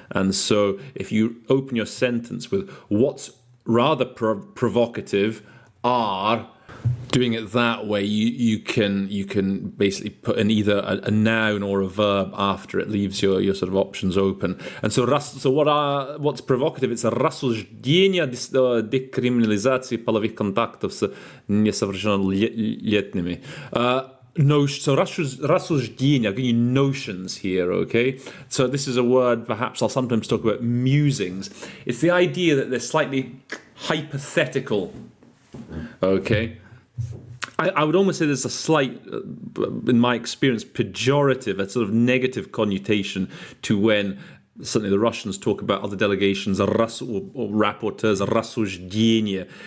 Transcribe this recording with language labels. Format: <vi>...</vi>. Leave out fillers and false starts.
<en>And so, if you open your sentence with what's rather provocative are. Doing it that way, you can basically put in either a noun or a verb after it, leaves your sort of options open. And so what's provocative? It's a</en> <ru>рассуждение декриминализации половых контактов с несовершеннолетними.</ru> <en>So рассуждение, I'm giving you notions here, okay? So this is a word, perhaps I'll sometimes talk about musings. It's the idea that they're slightly hypothetical, okay? I would almost say there's a slight, in my experience, pejorative, a sort of negative connotation to when certainly the Russians talk about other delegations, or rapporteurs, рассуждение.</en>